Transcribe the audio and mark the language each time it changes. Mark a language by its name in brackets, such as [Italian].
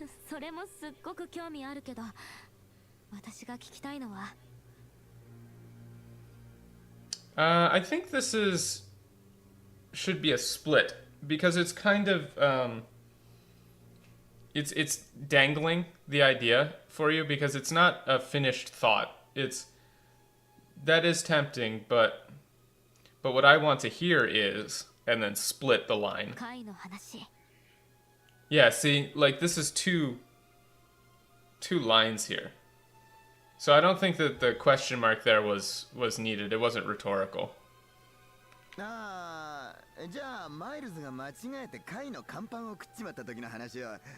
[Japanese] それもすっごく興味あるけど、私が聞きたいのは。 [English] I think this should be a split because it's kind of it's dangling the idea for you because it's not a finished thought. That is tempting, but what I want to hear is, and then split the line. Yeah, see, like this is two lines here. So I don't think that the question mark there was needed. It wasn't rhetorical. [Japanese] ああ、じゃあマイルズが間違えて貝の甲板を食っちまった時の話を。